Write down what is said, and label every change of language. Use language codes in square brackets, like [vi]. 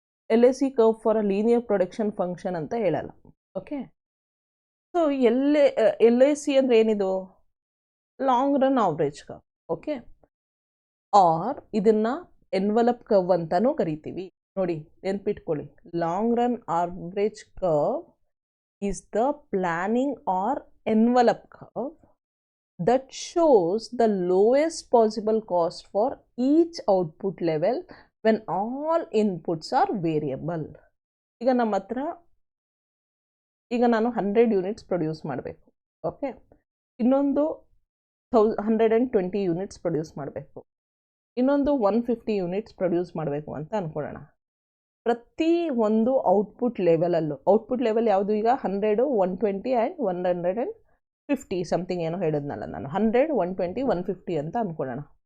[en] LAC curve for a linear production function ಅಂತ ಹೇಳಲ್ಲ. Okay, so LAC ಅಂದರೆ ಏನಿದು? Long run average curve. Okay, or [kn] ಇದನ್ನು envelope curve ಅಂತಲೂ ಕರಿತೀವಿ. ನೋಡಿ, ನೆನ್ಪಿಟ್ಕೊಳ್ಳಿ, [en] Long run average curve is the planning or envelope curve that shows the lowest possible cost for each output level when all inputs are variable. [kn] ಈಗ ನಮ್ಮ ಹತ್ರ ಈಗ ನಾನು 100 ಯೂನಿಟ್ಸ್ ಪ್ರೊಡ್ಯೂಸ್ ಮಾಡಬೇಕು. ಓಕೆ, ಇನ್ನೊಂದು 120 ಯೂನಿಟ್ಸ್ ಪ್ರೊಡ್ಯೂಸ್ ಮಾಡಬೇಕು, ಇನ್ನೊಂದು 150 ಯೂನಿಟ್ಸ್ ಪ್ರೊಡ್ಯೂಸ್ ಮಾಡಬೇಕು ಅಂತ ಅಂದ್ಕೊಳ್ಳೋಣ. ಪ್ರತಿ ಒಂದು ಔಟ್ಪುಟ್ ಲೆವೆಲಲ್ಲೂ, ಔಟ್ಪುಟ್ ಲೆವೆಲ್ ಯಾವುದು ಈಗ 100, 120 ಆ್ಯಂಡ್ 150 ಸಮಥಿಂಗ್ ಏನೋ ಹೇಳಿದ್ನಲ್ಲ ನಾನು, 100, 120, 150 ಅಂತ ಅಂದ್ಕೊಳ್ಳೋಣ.